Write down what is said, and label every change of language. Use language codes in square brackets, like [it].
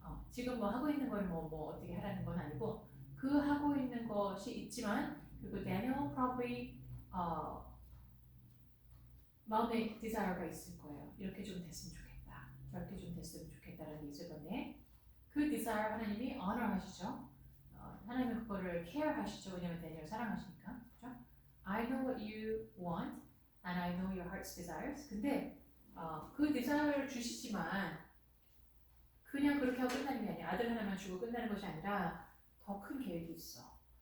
[ko] 지금 뭐 하고 있는 걸 뭐 어떻게 하라는 건 아니고 그 하고 있는 것이 있지만 그리고 Daniel probably 마음에 디자이어가 있을 거예요. 이렇게 좀 됐으면 좋겠다. 저렇게 좀 됐으면 좋겠다라는 게 있을 건데 그 디자이어 하나님이 honor 하시죠. 하나님은 그거를 care 하시죠. 왜냐면 다니엘 사랑하시니까. 그렇죠? [en] I know what you want and I know your heart's desires. [ko] 근데 그 디자이어를 주시지만 그냥 그렇게 하고 끝나는 게 아니라 아들 하나만 주고 끝나는 것이 아니라 더 큰 계획이 있어.